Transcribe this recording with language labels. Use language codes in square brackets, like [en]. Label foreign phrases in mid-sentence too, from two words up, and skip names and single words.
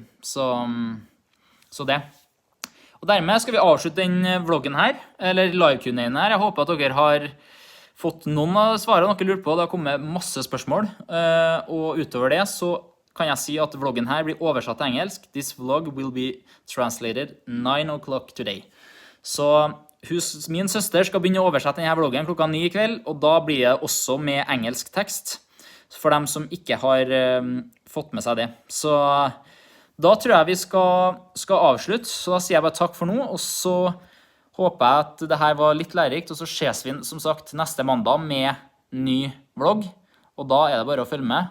[no] Så det. Og dermed skal vi avslutte den vloggen her, eller live-Q&A-en her. Jeg håper at dere har fått noen av svarene dere lurer på. Det har kommet masse spørsmål, og utover det så kan jeg si at vloggen her blir oversatt til engelsk. [en] This vlog will be translated 9 o'clock today. [no] Så min søster skal begynne å oversette denne vloggen klokka 9 i kveld, og da blir det også med engelsk tekst, for dem som ikke har fått med seg det. Så da tror jeg vi skal avslutte, så da sier jeg bare takk for nå, og så håper jeg at det her var litt lærerikt, og så ses vi som sagt neste mandag med ny vlogg, og da er det bare å følge med.